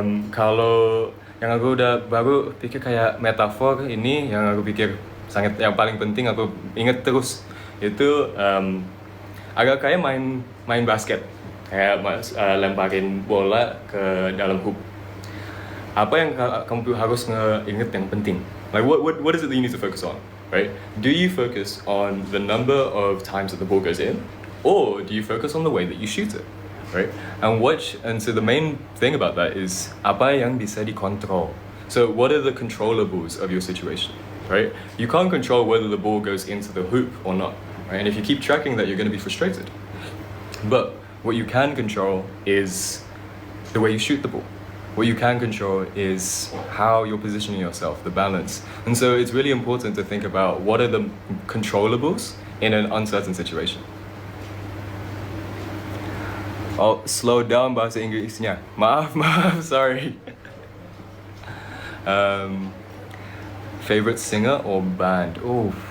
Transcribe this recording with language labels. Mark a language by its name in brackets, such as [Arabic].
[Indonesian] Kalau yang aku udah baru pikir kayak metafor ini, yang aku pikir yang paling penting aku inget terus itu agak kayak main basket, kayak lemparin bola ke dalam hoop. Apa yang kamu harus inget yang penting? [English] Like what is it that you need to focus on, right? Do you focus on the number of times that the ball goes in, or do you focus on the way that you shoot it, right? And so the main thing about that is [Indonesian] apa yang bisa dikontrol. [English] So what are the controllables of your situation, right? You can't control whether the ball goes into the hoop or not, right? And if you keep tracking that, you're going to be frustrated. But what you can control is the way you shoot the ball. What you can control is how you're positioning yourself, the balance. And so it's really important to think about what are the controllables in an uncertain situation. Oh, slow down [Indonesian] bahasa Inggrisnya. Maaf, sorry. [English] Favorite singer or band? Oh,